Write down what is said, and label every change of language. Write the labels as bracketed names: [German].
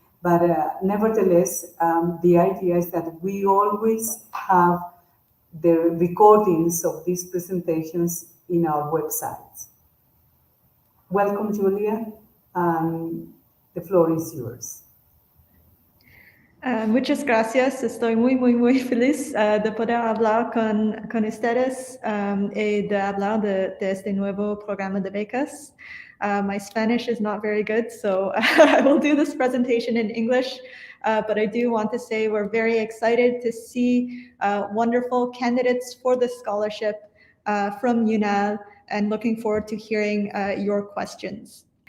[English] But nevertheless, the idea is that we always have the recordings of these presentations in our website. Welcome, Julia, and the floor is yours. [Spanish] Muchas gracias. Estoy muy feliz de poder hablar con ustedes y de hablar de este nuevo programa de becas. [English] My Spanish is not very good, so I will do this presentation in English, but I do want to say we're very excited to see wonderful candidates for the scholarship from UNAL and looking forward to hearing your questions.